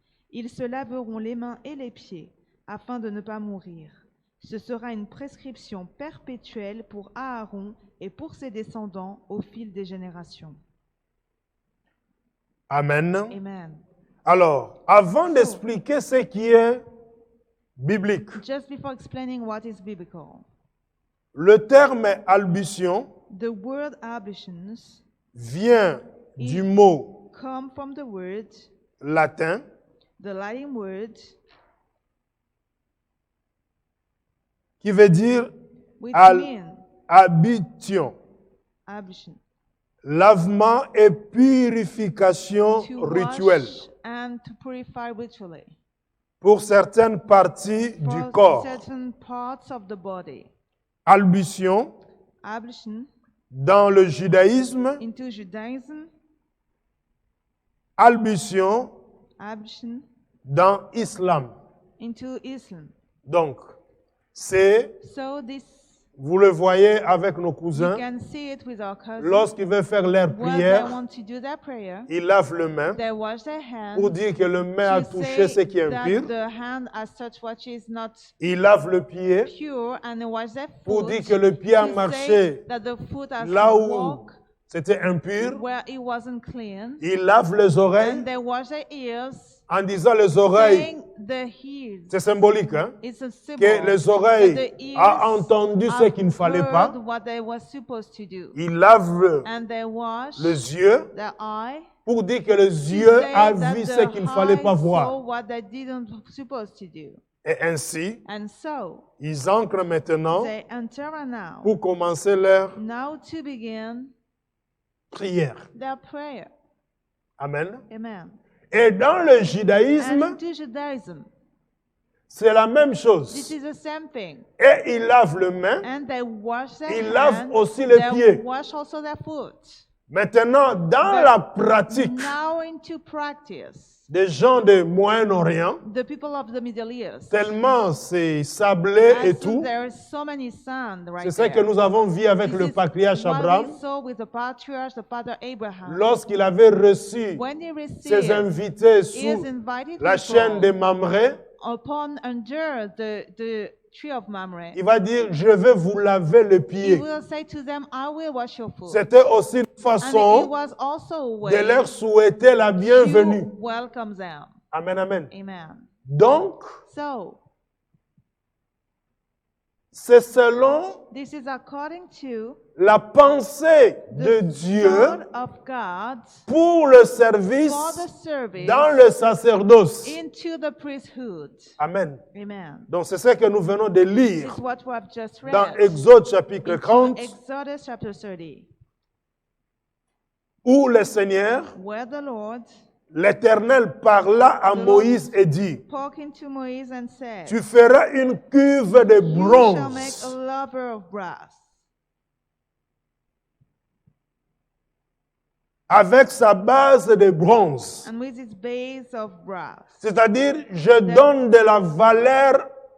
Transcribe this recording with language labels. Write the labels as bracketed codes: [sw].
[fr] Ils se laveront les mains et les pieds, afin de ne pas mourir. Ce sera une prescription perpétuelle pour Aaron et pour ses descendants au fil des générations. Amen. Amen. Alors, avant d'expliquer ce qui est biblique, [en] Just before explaining what is biblical, [fr] le terme ablution [en] the word ablutions [fr] vient du mot [en] come from the word, [fr] latin [en] the Latin word, [fr] qui veut dire [en] which Al- means [fr] habition, [en] ablution, [fr] lavement et purification [en] to [fr] rituelle [en] wash and to purify ritually [fr] pour certaines parties du [en] for [fr] corps. [en] certain parts of the body. [fr] Ablution [en] Ablution [fr] dans le judaïsme, [en] into Judaism, [fr] ablution [en] ablution [fr] dans l'islam. [en] into Islam. [fr] Donc, c'est, [en] So this, [fr] vous le voyez avec nos [en] you [fr] cousins, [en] can see it with our cousins. [fr] lorsqu'ils veulent faire leur [en] When they [fr] prière, [en] want to do their prayer, [fr] ils lavent les mains [en] they wash their hands [fr] pour dire que le main a [en] to [fr] touché ce [en] say [fr] qui est [en] that [fr] impur. [en] the hand as such which is not [fr] Ils lavent le pied [en] pure, and they wash their [fr] pour [en] foot [fr] dire que le pied a [en] to [fr] marché [en] say that the foot has [fr] là où [en] walked [fr] c'était impur. [en] where it wasn't clean, [fr] Ils lavent les oreilles [en] and they wash their ears, [fr] en disant les oreilles. [en] saying the ears. [fr] C'est symbolique, hein? [en] It's a symbol [fr] Que les [en] that [fr] oreilles [en] the ears [fr] ont entendu ce [en] have [fr] qu'il ne fallait [en] heard [fr] pas. [en] what they were supposed to do, [fr] Ils lavent [en] and they wash [fr] les yeux [en] their eye [fr] pour dire que les [en] to [fr] yeux [en] say [fr] a [en] that [fr] vu [en] the [fr] ce qu'il ne fallait pas [en] eye saw [fr] voir. [en] what they didn't supposed to do. [fr] Et ainsi, [en] And so [fr] ils entrent maintenant [en] they enter now, [fr] pour commencer leur [en] now to begin [fr] prière. [en] their prayer. Amen. Amen. [fr] Et dans le [en] And [fr] judaïsme, [en] into Judaism, [fr] c'est la même [en] this [fr] chose. [en] is the same thing. [fr] Et ils lavent les mains, [en] And they wash their [fr] ils lavent [en] hands, [fr] aussi les [en] they [fr] pieds. [en] wash also their foot. [fr] Maintenant, dans la pratique [en] Now into practice, [fr] des gens du Moyen-Orient, [en] the people of the Middle East. [fr] tellement c'est sablé et [en] As [fr] tout, [en] there is so many sand right [fr] c'est ce que [en] there. [fr] nous avons vu avec [en] This [fr] le [en] is [fr] patriarche [en] what [fr] Abraham, [en] we saw with the patriarch, the father Abraham. [fr] lorsqu'il avait reçu [en] When he [fr] ses [en] received [fr] invités [en] his [fr] sous [en] invited [fr] la chaîne de [en] people [fr] Mamré, [en] upon under the tree of Mamre, [fr] il va dire, je vais vous laver les [en] he [fr] pieds. [en] will say to them, I will wash your foot. [fr] C'était aussi une [en] And it [fr] façon [en] was also a [fr] de [en] way [fr] leur souhaiter la bienvenue. [en] to welcome them. Amen, amen. Amen. [fr] Donc, [en] So, [fr] c'est selon [en] this is according to [fr] la pensée de [en] the [fr] Dieu [en] thought of God [fr] pour le service [en] for the service [fr] dans le sacerdoce. [en] into the priesthood. Amen. Amen. [fr] Donc, c'est ce que nous venons de [en] This [fr] lire [en] is what we have just read. [fr] dans Exode chapitre [en] Into [fr] 30, [en] Exodus chapter 30, [fr] où le Seigneur, [en] where the Lord [fr] l'Éternel, parla à Moïse et dit, [en] spoke into Moses and said, [fr] tu feras une cuve de [en] you shall make [fr] bronze [en] a laver of brass [fr] avec sa base de bronze. [en] and with its base of brass. [fr] C'est-à-dire, je donne de la valeur